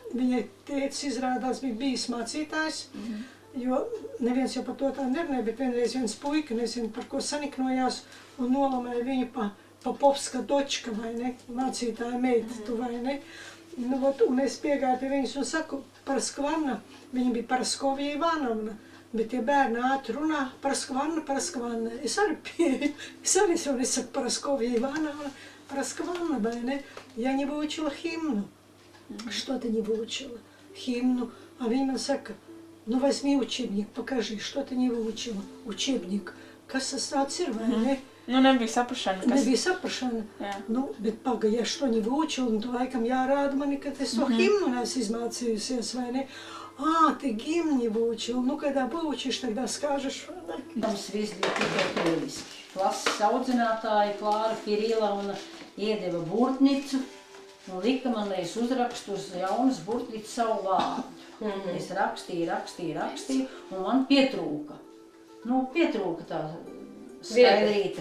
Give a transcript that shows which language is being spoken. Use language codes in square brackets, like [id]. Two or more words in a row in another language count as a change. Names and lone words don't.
[lv] Viņai tētis izrādās bija bijis mācītājs. Jo neviens jau par to tā nerunāja, bet vienreiz viens puika, nezinu, par ko saniknojās un nolamēja viņu pa [ru] поповская дочка, [lv] vai ne, mācītāja meita, tu vai ne. Un es piegāju pie viņas un saku, Paraskvanna, viņa bija Paraskovija Ivanovna, bet tie bērni ātri runā, Paraskvanna. Es arī pieeju, es saku Paraskovija Ivanovna, Paraskvanna, vai не? [ru] Я не выучила химну. Что ты не выучила? Химну. [lv] А viņa man saka, [ru] возьми учебник, покажи, что ты не выучила. Учебник. [lv] Kas tas tāds ir, vai ne? Nebija saprašana. Nebija saprašana. Bet paga, ja [ru] что не выучила, [lv] tu laikam jārāda mani, ka es to himnu neesmu izmācījusies, vai ne? [ru] Ты гимн не выучил. Когда выучишь, тогда скажешь. [lv] Mums viss bija tikai lieliski. Klases audzinātāja Klāra Kirila un iedeva burtnicu un lika man, lai es uzrakstu uz jaunas burtnicu savu vārdu. Es rakstīju, un man pietrūka. Pietrūka tā Skaidrīte.